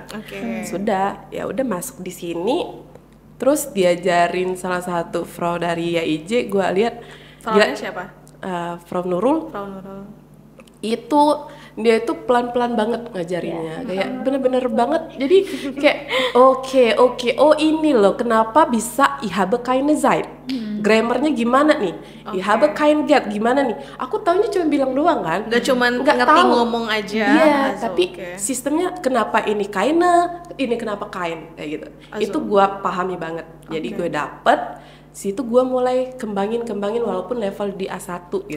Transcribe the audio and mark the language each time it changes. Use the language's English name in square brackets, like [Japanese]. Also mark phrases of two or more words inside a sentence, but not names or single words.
[Indonesian] Sudah, ya udah masuk di sini, terus diajarin salah satu Frau dari ya Ije, gue lihat. Fraunya siapa? Frau Nurul. Itu dia itu pelan-pelan banget ngajarinnya, kayak bener-bener banget. Jadi kayak oke, oh ini loh kenapa bisa [German] ich habe keine Zeit. [Indonesian] Grammarnya gimana nih? [German] Ich habe kein Geld gimana nih? [Indonesian] Aku taunya cuma bilang doang kan. Gak cuman ngerti ngomong aja. Iya, tapi sistemnya kenapa ini keine, ini kenapa kain kayak gitu. Itu gua pahami banget. Jadi gue dapet situ gue mulai kembangin walaupun level di A1 gitu.